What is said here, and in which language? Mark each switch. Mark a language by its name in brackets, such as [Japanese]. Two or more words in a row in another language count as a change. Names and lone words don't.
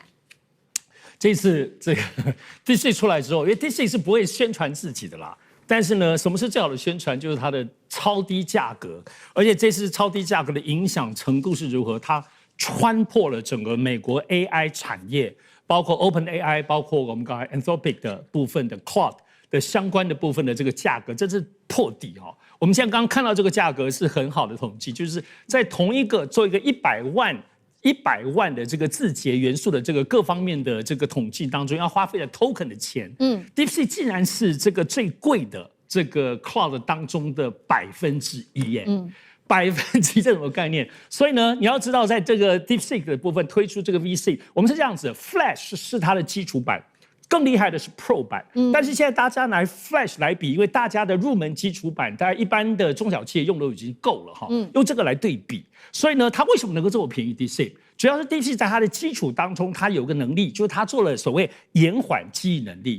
[Chinese] 這次這個 DeepSeek 出來之後，因為 DeepSeek 是不會宣傳自己的啦，但是呢，什麼是最好的宣傳？就是它的超低價格，而且這次超低價格的影響程度是如何？它穿破了整個美國 AI 產業，包括 OpenAI， 包括我們剛才 Anthropic 的部分的 Claude 的相關的部分的這個價格，這是破底哈。我們現在剛剛看到這個價格是很好的統計，就是在同一個做一個100萬 100萬的這個字節元素的這個各方面的這個統計當中要花費的 token 的錢，DeepSeek 竟然是這個最貴的這個 cloud 當中的1%耶。1%這種概念，所以呢，你要知道，在這個 DeepSeek 的部分推出這個 VC， 我们是這樣子 ，Flash 是它的基礎版。更厲害的是 Pro 版，但是現在大家拿 Flash 來比，因為大家的入門基礎版，大家一般的中小企業用的已經夠了哈，用這個來對比，所以呢，它為什麼能夠這麼便宜 ？DeepSeek 主要是 DeepSeek 在它的基礎當中，它有個能力，就是它做了所謂延緩記憶能力。